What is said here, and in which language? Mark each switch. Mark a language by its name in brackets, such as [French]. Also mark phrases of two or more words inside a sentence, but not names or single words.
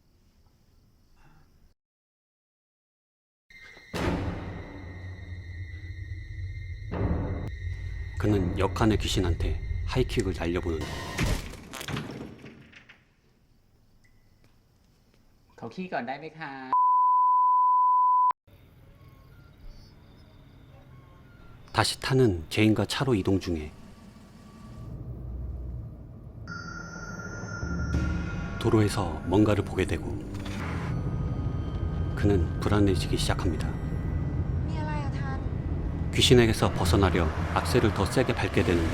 [Korean] 그는 옆칸의 귀신한테 하이킥을 날려보는데 [Thai] เขาขี้ก่อนได้ไหมคะ [Korean] 다시 타는 제인과 차로 이동 중에 도로에서 뭔가를 보게 되고 그는 불안해지기 시작합니다. [Thai] มีอะไรอะทัน [Korean] 귀신에게서 벗어나려 악셀을 더 세게 밟게 되는데